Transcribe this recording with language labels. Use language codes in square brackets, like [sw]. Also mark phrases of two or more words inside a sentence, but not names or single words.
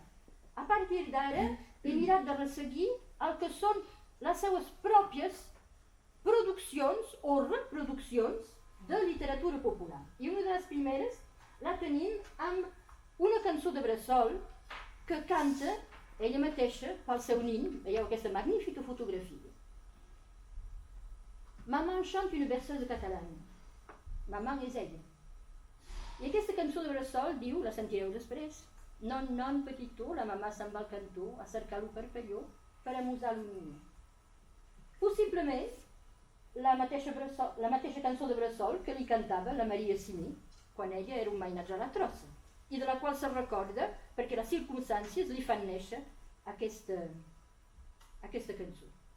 [ca] A partir d'ara he mirat de resseguir el que són les seues pròpies produccions o reproduccions de literatura popular. I una de les primeres la tenim amb una cançó de bressol que canta ella mateixa pel seu nin. Veieu aquesta magnífica fotografia. [fr] Maman chante une berceuse catalane. [ca] Maman és ella. I aquesta cançó de bressol diu, la sentireu després, non, non, petitó, la mamà se'n va al cantó a cercar lo parpelló per amusar lo niño. Possiblement la mateixa cançó de bressol que li cantava la Maria Simí quan ella era un mainatge a la trossa i de la qual se recorda perquè les circumstàncies li fan néixer aquesta cançó.